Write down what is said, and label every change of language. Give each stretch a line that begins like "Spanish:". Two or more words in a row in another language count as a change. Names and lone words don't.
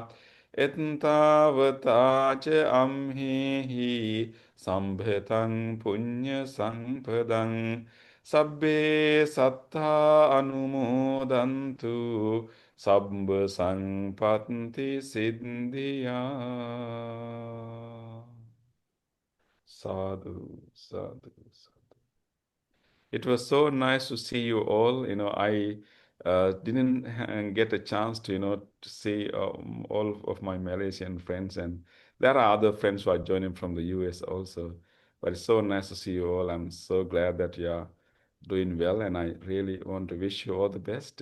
Pali: Ittavata ca amhi sambhatam punya sampadam sabbe sattha anumodantu sabba sampatti siddhya. Sadhu, sadhu, sadhu.
English: It was so nice to see you all. I didn't get a chance to to see all of my Malaysian friends, and there are other friends who are joining from the US also. But it's so nice to see you all. I'm so glad that you are doing well, and I really want to wish you all the best.